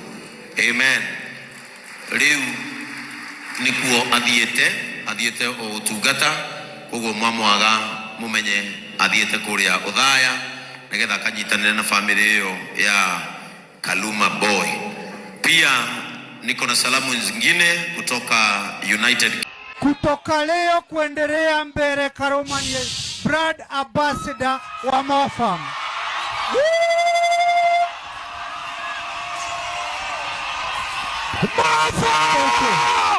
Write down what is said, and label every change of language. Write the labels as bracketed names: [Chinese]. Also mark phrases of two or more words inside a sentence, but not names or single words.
[English] Amen. [Kikuyu] Riu nikuo athiete o utungata koguo mwamwaga mumenye athiete kuria uthaya nigetha kanyitanire na family iyo ya Kaluma Boy. [Swahili] Pia niko na salamu zingine kutoka United. Kutoka leo kuendelea mbele Karoma ni [English] brand ambassador [Swahili] wa Mofam. Mofam!